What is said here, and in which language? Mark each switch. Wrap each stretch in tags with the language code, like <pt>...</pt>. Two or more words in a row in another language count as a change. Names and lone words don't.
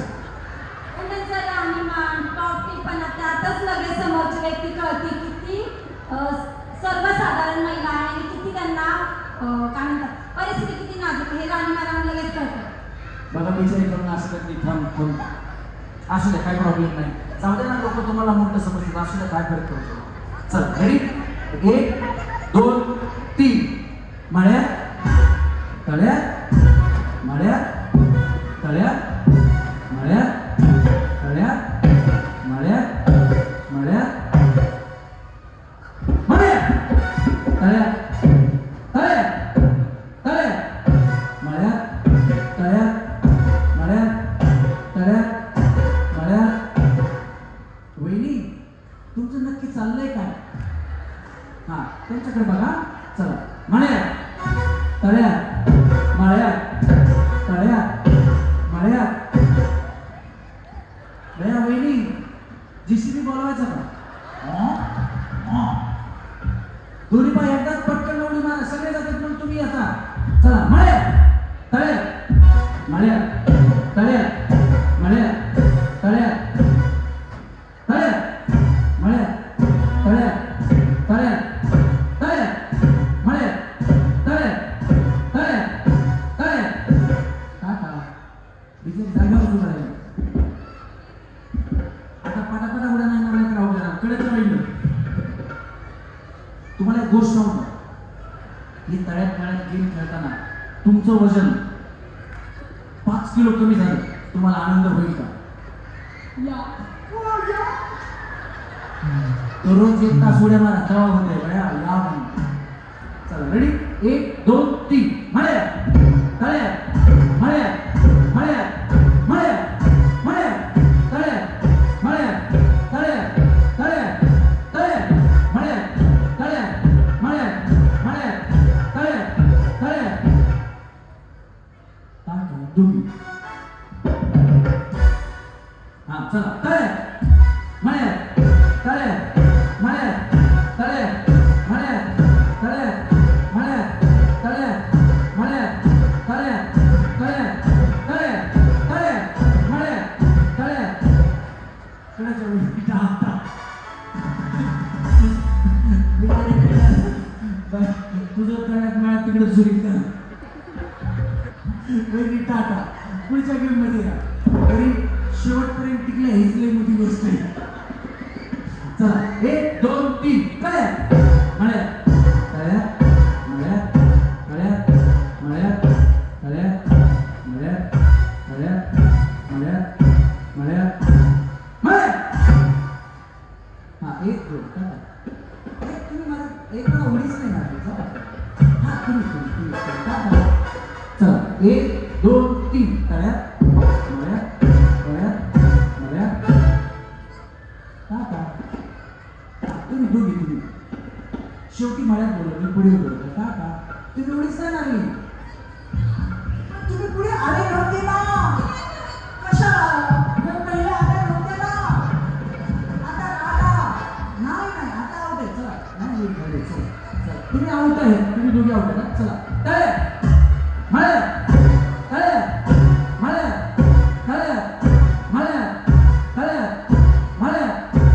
<mr>त्यांचं राहणीमान टॉपटीपणा त्यातच लगेच समोरची व्यक्ती कळते किती सर्वसाधारण महिला आहे आणि किती त्यांना काय म्हणतात परिस्थिती किती नाजूक हे राहणीमानावर लगेच कळतं. बघा बिचारी करून असं करते थांब असू द्या काय प्रॉब्लेम नाही. जाऊ दे ना लोक तुम्हाला मोठं समजतात असू द्या काय फरक पडतो. चल रेडी 1 2 3 मळ्या तळ्या मळ्या तळ्या मळ्या तळ्या मळ्या मळ्या मळ्या तळ्या तळ्या तळ्या मळ्या तळ्या मळ्या तळ्या मळ्या. वहिनी तुमचं नक्की चाललंय काय? हा त्यांच्याकडे बघा. चला मळ्या तळ्या मळ्या तळ्या मळ्या. भैया वहिनी जीसीबी बोलवायचा का? दोन्ही पाय एकदाच पटकन उडी मारा सगळे जातात पण तुम्ही आता. चला मळ्या तळ्या मळ्या तळ्या मळ्या तळ्या तळ्या मळ्या तळ्या तळ्या तळ्या मळ्या तळ्या तळ्या तळ्या. काका बिचारी जागेवर उभं राहिली. आता पटापटा उड्या नाही मारल्या तर अवघड आहे. कळत राहिलं तुम्हाला एक गोष्ट सांगू. ही तळ्यात मळ्यात गेम खेळताना तुमचं वजन 5 किलो कमी झालं तुम्हाला आनंद होईल का? दररोज 1 तास उड्या मारा तेव्हा होते बया या म्हणून. चला रेडी 1 2 3 मळ्या तळ्या मळ्या मळ्या मळ्या मळ्या तळ्या मळ्या तळ्या तळ्या तळ्या मळ्या तळ्या मळ्या मळ्या तळ्या तळ्या. दोघी हा चला तळ्या मळ्या तळ्या मळ्या तळ्या मळ्या तळ्या मळ्या तळ्या मळ्या तळ्या तळ्या तळ्या तळ्या मळ्या तळ्या. कळायच्या वेळी टाटा तुझं तळ्यात मळ्यात तिकडे सुरी कर वहिनी टाटा. पुढच्या गेम मध्ये या तरी शेवटपर्यंत टिकल्या हीच लई मोठी गोष्ट आहे. चला 1 2 3 तळ्या मळ्या तळ्या मळ्या तळ्या मळ्या तळ्या मळ्या तळ्या मळ्या मळ्या मळ्या. हा 1 2 टाटा. तुम्ही मला एक वेळा उडीच नाही मारली. हा तुम्ही टाटा. चला 1 2 3 तळ्या मळ्या तळ्या मळ्या टाटा. तुम्ही दोघी तुम्ही शेवटी मळ्यात बोलत मी पुढे बोलतो टाटा. तुम्ही एवढीच नाही आली. तुम्ही पुढे आले नव्हते ना कशाला? पहिले आले नव्हते ना. आता टाटा नाही नाही आता आउट आहे. चला नाही झाले चला तुम्ही आउट आहे. तुम्ही दोघी आउट आहे ना. चला तळ्या मळ्या तळ्या मळ्या तळ्या मळ्या तळ्या मळ्या</mr>